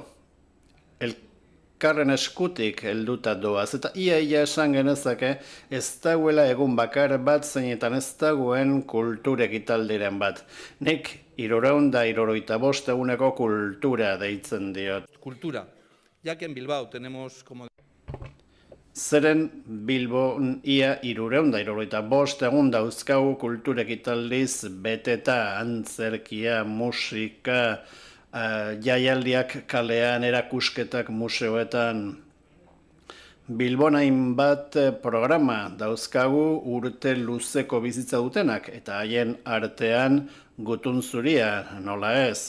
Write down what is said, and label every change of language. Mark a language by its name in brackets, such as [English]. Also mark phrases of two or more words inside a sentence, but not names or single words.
[Basque] Elkarren eskutik helduta doaz, eta ia esan genezake ez dagoela egun bakar bat zeinetan ez dagoen kultur ekitaldiren bat. Nik 375 eguneko kultura deitzen diot. [Spanish] cultura, ya que en Bilbao tenemos como [Basque] Zeren Bilbon ia 375 egun dauzkagu kultur ekitaldiz beteta, antzerkia, musika, jaialdiak kalean, erakusketak museoetan. Bilbon hainbat programa dauzkagu urte luzeko bizitza dutenak, eta haien artean Gutun Zuria, nola ez.